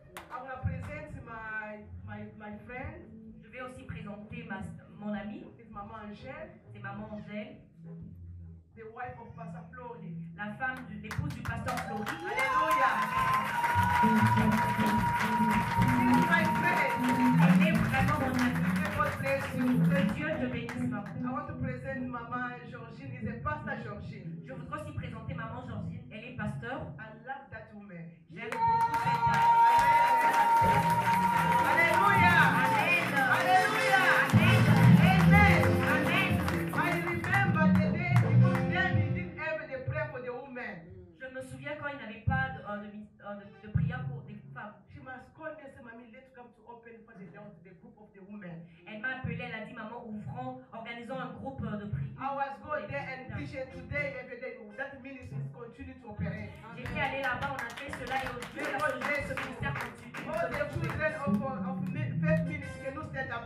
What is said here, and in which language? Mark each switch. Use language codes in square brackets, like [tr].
[en] I will present my friend, [fr] Je vais aussi présenter mon amie, [en] it's Mama Angèle, [fr] c'est maman Angèle, [en] the wife of Pastor Flori. [fr] la femme l'épouse du pasteur Flori. Hallelujah. [en] She's my friend. [fr] Elle est vraiment mon amie. [en] May God bless you. [fr] Que Dieu te bénisse, maman. [en] I want to present Mama Georgine, is a pastor Georgine. [fr] Je voudrais aussi présenter maman Georgine. Elle est pasteur. [en] I love that woman. [fr] J'aime beaucoup cette femme. Hallelujah. Amen. Hallelujah. Amen. Amen. Amen. [en] I remember the day because then we didn't have the prayer for the women. [fr] Je me souviens quand il n'avait pas de prière pour des femmes. [en] She must call me and say, Mommy, let's come to open for the group of the women. [fr] Elle m'a appelé, elle a dit maman, ouvrons, organisons un groupe de prière. [en] I was going there and teaching today, every day. That ministry is going continue to operate. [fr] J'étais allé là-bas, on a fait cela et aujourd'hui, ce ministère continue. [en] All the children of faith ministry, can you stand up,